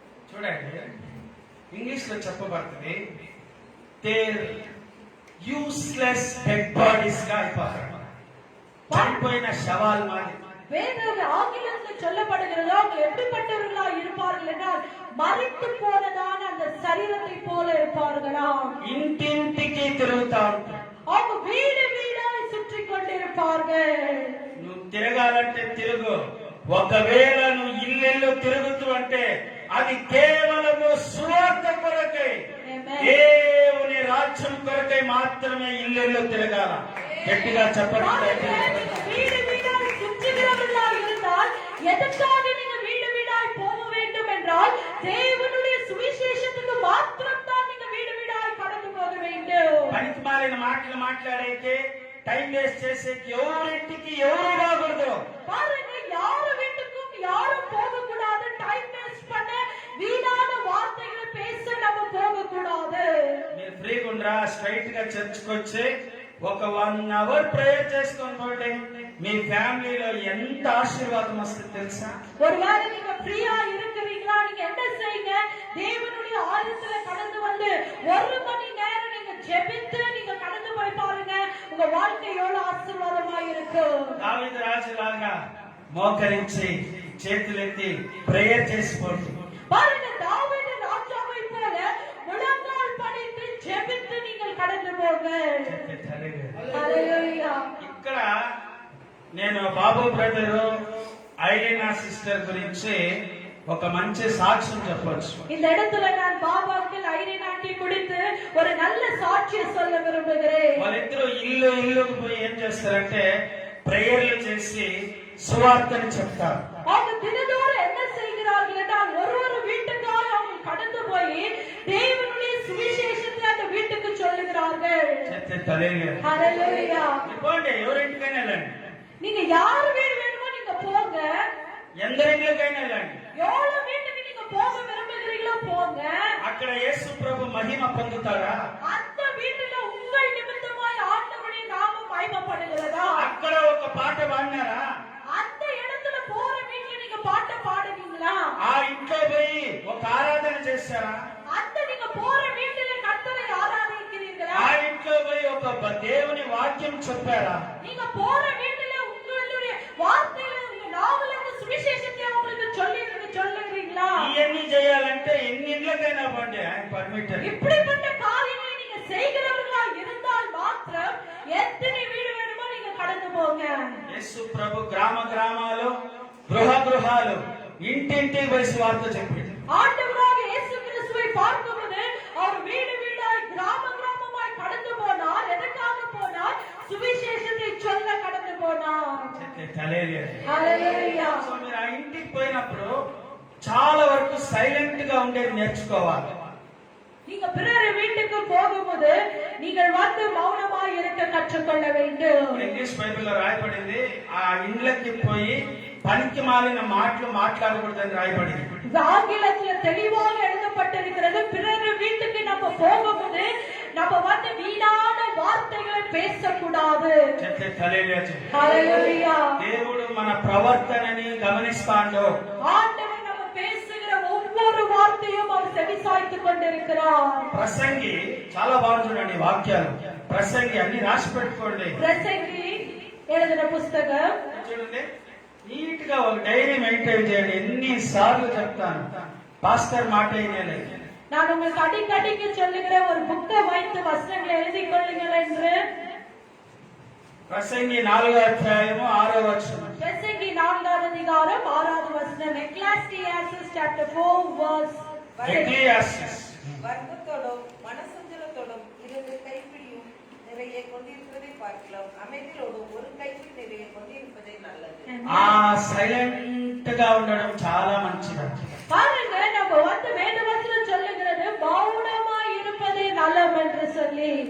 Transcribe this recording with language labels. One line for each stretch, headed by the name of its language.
Telugu: చూడండి, ఇంగ్లీష్ లో చెప్పబడుతుంది,
English: there useless dead bodies
Telugu: గా అయిపోతారు. చనిపోయిన శవాలు మాది.
Tamil: வேதம் ஆங்கிலத்தில் சொல்லப்படுகிறது, அவங்க எப்படிப்பட்டவர்களா இருப்பார்கள் என்றால் மரித்து போனதான அந்த சரீரத்தை போல இருப்பார்களா.
Telugu: ఇంటింటికి తిరుగుతా ఉంటారు.
Tamil: அவங்க வீடு வீடாய் சுற்றி கொண்டிருப்பார்கள்.
Telugu: నువ్వు తిరగాలంటే తిరుగు. ఒకవేళ నువ్వు ఇల్లెల్లు తిరుగుతూ అంటే అది కేవలము సువార్త కొరకై, దేవుని రాజ్యం కొరకై మాత్రమే ఇల్లెల్లు తిరగాల. గట్టిగా చెప్పండి.
Tamil: வீடு வீடாய் சுற்றுகிறவர்களா இருந்தால் எதற்காக நீங்க வீடு வீடாய் போக வேண்டும் என்றால் தேவனுடைய சுவிசேஷத்துக்கு மாத்திரம் தான் நீங்க வீடு வீடாய் கடந்து போக வேண்டும்.
Telugu: పనికి మాలిన మాటలు మాట్లాడేకి, టైం వేస్ట్ చేసేకి ఎవరింటికి ఎవరు రాకూడదు.
Tamil: பாருங்க, யாரு வீட்டுக்கும் யாரும் போக கூடாது. டைம் வேஸ்ட் பண்ண வீணான வார்த்தைகளை பேச நம்ம போக கூடாது.
Telugu: మీరు ఫ్రీగా ఉండరా? స్ట్రైట్ గా చర్చ్కి వచ్చి ఒక 1 అవర్ ప్రేయర్ చేసుకొని పోండి. మీ ఫ్యామిలీలో ఎంత ఆశీర్వాదం వస్తుంది తెలుసా?
Tamil: ஒருவேளை நீங்க ஃப்ரீயா இருக்கிறீங்களா, நீங்க என்ன செய்யுங்க, தேவனுடைய ஆலயத்துல கடந்து வந்து 1 மணி நேரம் நீங்க ஜெபித்து நீங்க கடந்து போய் பாருங்க, உங்க வாழ்க்கை எவ்வளவு ஆசீர்வாதமா இருக்கும்.
Telugu: దావీదు రాజులాగా మోకరించి చేతులెత్తి ప్రేయర్ చేసుకోండి.
Tamil: பாருங்க, தாவீது ராஜாவை போல முழங்கால் படித்து ஜெபித்து நீங்கள் கடந்து போங்க. ஹalleluya.
Telugu: ఇక్కడ నేను బాబు బ్రదరు ఐరీనా సిస్టర్ గురించి ఒక మంచి సాక్ష్యం చెప్పొచ్చు.
Tamil: இந்த இடத்துல நான் பாபாக்கு ஐரின் ஆண்டி குறித்து ஒரு நல்ல சாட்சியை சொல்ல விரும்புகிறேன்.
Telugu: వాళ్ళిద్దరూ ఇల్లుకు పోయి ఏం చేస్తారంటే ప్రేయర్లు చేసి సువార్తని చెప్తారు.
Tamil: அவங்க தினந்தோறும் என்ன செய்கிறார்கள் என்றால் ஒரு வீட்டுக்காக அவங்க கடந்து போய் தேவனுடைய சுவிசேஷத்தை அந்த வீட்டுக்கு சொல்லுகிறார்கள்.
Telugu: హల్లెలూయా. పోండి, ఎవరింటికైనా వెళ్ళండి.
Tamil: நீங்க யார் வீடு வேணுமோ நீங்க போங்க.
Telugu: ఎందరింట్లకైనా వెళ్ళండి.
Tamil: எவ்வளவு வீட்டுக்கு நீங்க போக விரும்புகிறீங்களோ போங்க.
Telugu: అక్కడ యేసు ప్రభు మహిమ పొందుతారా?
Tamil: அந்த வீட்டுல உங்கள் நிமித்தமாய் ஆண்டவருடைய நாமம் மகிமைப்படுகிறதா?
Telugu: అక్కడ ఒక పాట పాడినారా?
Tamil: அந்த இடத்துல போற வீட்டுல நீங்க பாட்டு பாடுவீங்களா?
Telugu: ఆ ఇంట్లో పోయి ఒక ఆరాధన చేస్తారా?
Tamil: அந்த நீங்க போற வீட்டுல கர்த்தரை ஆராதிக்கிறீங்களா?
Telugu: ఆ ఇంట్లో పోయి ఒక దేవుని వాక్యం చెప్పారా?
Tamil: நீங்க போற வீட்டுல உங்களுடைய வார்த்தைகளை உங்க நாவலுக்கு சுவிசேஷத்தை உங்களுக்கு சொல்லுகிறீங்களா?
Telugu: ఇవన్నీ చేయాలంటే ఎన్ని ఇండ్లకైనా పోండి, ఆయన పర్మిటర్.
Tamil: இப்படிப்பட்ட காரியங்களை நீங்க செய்கிறவர்களா இருந்தால் மாத்திரம் எத்தனை வீடு வேணுமோ நீங்க கடந்து போங்க.
Telugu: యేసు ప్రభు గ్రామ గ్రామాలు గృహ గృహాలు ఇంటింటి పోయి సువార్త చెప్పింది.
Tamil: ஆண்டவராக இயேசு கிறிஸ்துவை பார்க்கும்போது அவர் வீடு வீடாய் கிராம கிராமமாய் கடந்து போனார். எதற்காக போனார்? சுவிசேஷத்தை சொல்ல கடந்து போனார்.
Telugu: హల్లెలూయా. సో మీరు ఆ ఇంటికి పోయినప్పుడు చాలా వరకు సైలెంట్ గా ఉండేది నేర్చుకోవాలి.
Tamil: நீங்க பிறர் வீட்டுக்கு போகும்போது நீங்கள் வந்து மௌனமாய் இருக்க கற்றுக்கொள்ள வேண்டும்.
Telugu: ఇంగ్లీష్ బైబిల్లో రాయబడింది ఆ ఇండ్లకి పోయి పనికి మాలిన మాటలు మాట్లాడకూడదని రాయబడింది.
Tamil: ஆங்கிலத்தில் தெளிவாக எழுதப்பட்டிருக்கிறது, பிறர் வீட்டுக்கு நம்ம போகும்போது நம்ம வந்து வீணான வார்த்தைகளை பேசக்கூடாது.
Telugu: హల్లెలూయా. దేవుడు మన ప్రవర్తనని గమనిస్తాడు.
Tamil: ஆண்டவர் நம்ம பேசுகிற ஒவ்வொரு வார்த்தையும் அவர் செவிசாய்த்துக் கொண்டிருக்கிறார்.
Telugu: ప్రసంగి చాలా బాగుంది చూడండి వాక్యాలు. ప్రసంగి అన్ని రాసి పెట్టుకోండి.
Tamil: பிரசங்கி எழுதின புஸ்தகம்
Telugu: చూడండి, నీట్ గా ఒక డైరీ మెయింటైన్ చేయండి. ఎన్ని సార్లు చెప్తాను, పాస్టర్ మాట అయినలేదు.
Tamil: நான் உங்களுக்கு அடிக்கடிக்கு சொல்லுகிற ஒரு புக்கை வைத்து வசனங்களை எழுதி கொள்ளுங்கள் என்று.
Telugu: ప్రసంగి 4వ అధ్యాయము 6వ వచనం.
Tamil: பிரசங்கி 4வது அதிகாரம் 6வது வசனம்.
English: Ecclesiastes chapter 4 verse 6.
Tamil: வர்க்கத்தோடும் மனசஞ்சலத்தோடும் 2 கைப்பிடியும் நிறைய கொண்டிருப்பதை பார்க்கலாம். அமைதியோடும் ஒரு கைப்பிடி நிறைய கொண்டிருப்பதே நல்லது.
Telugu: ఆ సైలెంట్ గా ఉండడం చాలా మంచిది.
Tamil: பாருங்க, நம்ம வந்து வேதவசனம் சொல்லுகிறது மௌனமாய் இருப்பதே நல்லம் என்று சொல்லி.